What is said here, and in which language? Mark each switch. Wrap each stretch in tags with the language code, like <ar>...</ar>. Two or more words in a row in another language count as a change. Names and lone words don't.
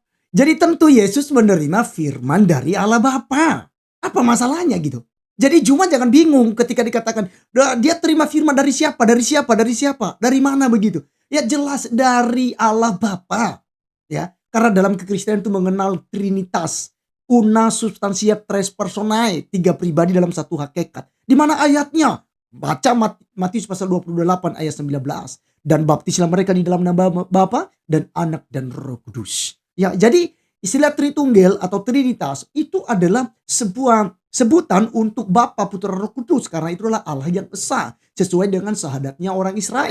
<id>Jadi tentu Yesus menerima firman dari Allah Bapa. Apa masalahnya gitu? Jadi Juma jangan bingung ketika dikatakan dia terima firman dari siapa? Dari siapa? Dari siapa? Dari mana begitu? Ya jelas dari Allah Bapa. Ya, karena dalam kekristenan itu mengenal Trinitas,</id> <la>una substantia tres personae,</la> <id>3 pribadi dalam satu hakikat. Di mana ayatnya? Baca Matius pasal 28 ayat 19. Dan baptislah mereka di dalam nama Bapa dan Anak dan Roh Kudus. Ya, jadi istilah Tritunggal atau Trinitas itu adalah sebuah sebutan untuk Bapa, Putra, Roh Kudus, karena itulah Allah yang esa sesuai dengan syahadatnya orang Israel.</id>